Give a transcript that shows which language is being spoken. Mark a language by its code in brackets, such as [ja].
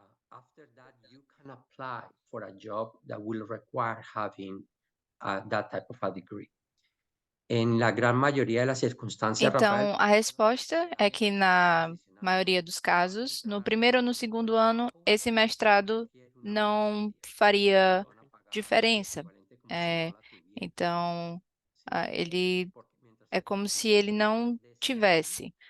[en] After that, you can apply for a job that will require having that type of a degree. [es] En la gran mayoría de las circunstancias, Rafael, [pt] Então, a resposta é que na maioria dos casos, no primeiro ou no segundo ano, esse mestrado não faria diferença. Então, ele é como se ele não tivesse.